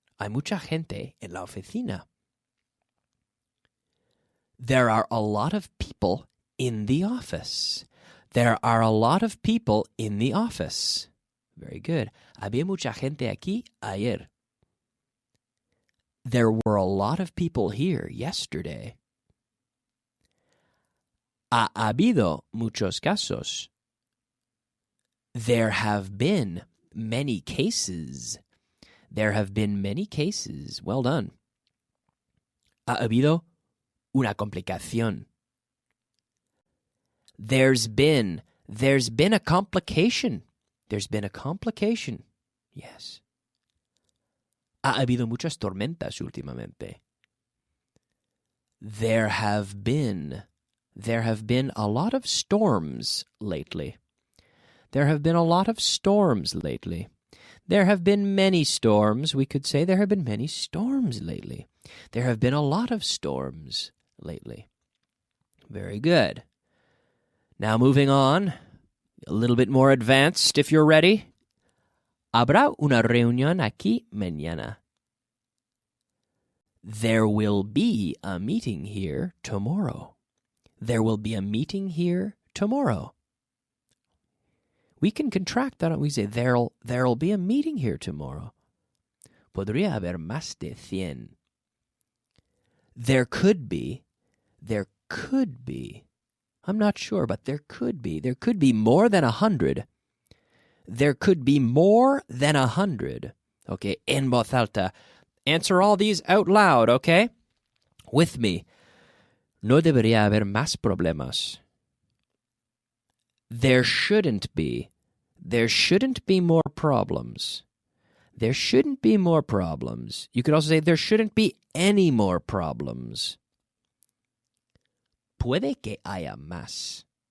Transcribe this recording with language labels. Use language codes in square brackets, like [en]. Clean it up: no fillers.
[es] Hay mucha gente en la oficina. [en] There are a lot of people in the office. There are a lot of people in the office. Very good. [es] Había mucha gente aquí ayer. [en] There were a lot of people here yesterday. [es] Ha habido muchos casos. [en] There have been many cases. There have been many cases. Well done. [es] Ha habido una complicación. [en] There's been a complication. There's been a complication. Yes. [es] Ha habido muchas tormentas últimamente. [en] There have been a lot of storms lately. There have been a lot of storms lately. There have been many storms. We could say there have been many storms lately. There have been a lot of storms lately. Very good. Now moving on, a little bit more advanced if you're ready. [es] Habrá una reunión aquí mañana. [en] There will be a meeting here tomorrow. There will be a meeting here tomorrow. We can contract that. We say there'll be a meeting here tomorrow. [es] Podría haber más de 100. [en] There could be. I'm not sure, but there could be. There could be more than 100. There could be more than 100. Okay, [es] en voz alta. [en] Answer all these out loud, okay? With me. [es] No debería haber más problemas. [en] There shouldn't be. There shouldn't be more problems. There shouldn't be more problems. You could also say there shouldn't be any more problems. [es] Puede que haya más.